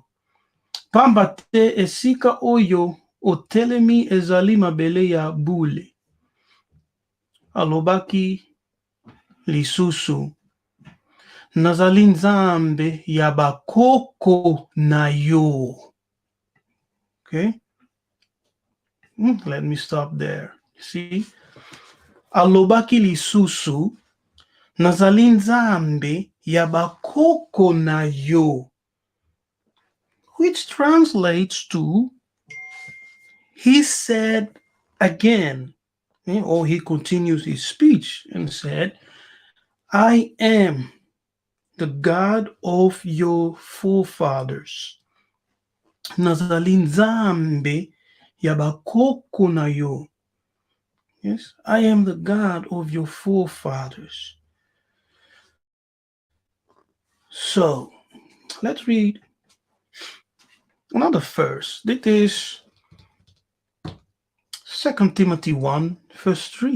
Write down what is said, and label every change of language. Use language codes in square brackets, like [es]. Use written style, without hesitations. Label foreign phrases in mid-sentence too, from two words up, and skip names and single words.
[ln] Pamba te esika oyo otelemi ezali mabele ya bule. Alobaki lisusu nazali nzambe ya bakoko na yo. [en] Okay, let me stop there. See, [ln] alobaki lisusu nazali nzambe ya bakoko na yo, [en] which translates to he said again, or he continues his speech and said, I am the God of your forefathers. [ln] Nazali nzambe ya bakoko na yo. [en] Yes, I am the God of your forefathers. So, let's read another verse. This is 2 Timothy 1, verse 3.